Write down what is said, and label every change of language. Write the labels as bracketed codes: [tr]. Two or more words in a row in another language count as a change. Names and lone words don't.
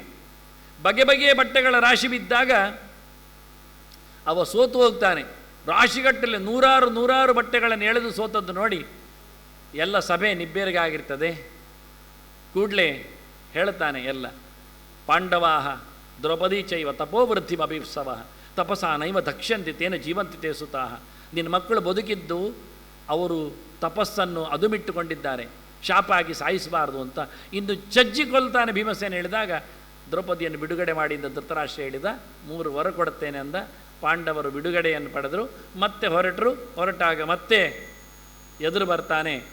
[kn] ಬಗೆ ಬಗೆಯ ಬಟ್ಟೆಗಳ ರಾಶಿ ಬಿದ್ದಾಗ ಅವ ಸೋತು ಹೋಗ್ತಾನೆ. ರಾಶಿಗಟ್ಟಲೆ ನೂರಾರು ಬಟ್ಟೆಗಳನ್ನು ಎಳೆದು ಸೋತದ್ದು ನೋಡಿ ಎಲ್ಲ ಸಭೆ ನಿಬ್ಬೇರಿಗಾಗಿರ್ತದೆ. ಕೂಡಲೇ ಹೇಳ್ತಾನೆ ಎಲ್ಲ, [sa] ಪಾಂಡವಾಹ ದ್ರೌಪದಿ ಚೈವ ತಪೋವೃದ್ಧಿಮಭಿಪ್ಸವ ತಪಸಾ ನೈವ ದಕ್ಷ್ಯಂತಿ ತೇನ ಜೀವಂತಿ ತೇ ಸುತಾಹ. [kn] ನಿನ್ನ ಮಕ್ಕಳು ಬದುಕಿದ್ದು ಅವರು ತಪಸ್ಸನ್ನು ಅದುಮಿಟ್ಟುಕೊಂಡಿದ್ದಾರೆ, ಶಾಪ ಆಗಿ ಸಾಯಿಸಬಾರ್ದು ಅಂತ ಇನ್ನು ಚಜ್ಜಿಕೊಳ್ತಾನೆ. ಭೀಮಸೇನ ಹೇಳಿದಾಗ ದ್ರೌಪದಿಯನ್ನು ಬಿಡುಗಡೆ ಮಾಡಿ ಅಂತ ಧೃತರಾಷ್ಟ್ರ ಹೇಳಿದ. 3 ವರ ಕೊಡುತ್ತೇನೆ ಅಂದ. ಪಾಂಡವರು ಬಿಡುಗಡೆಯನ್ನು ಪಡೆದರು. ಮತ್ತೆ ಹೊರಟಾಗ ಮತ್ತೆ ಎದುರು ಬರ್ತಾನೆ.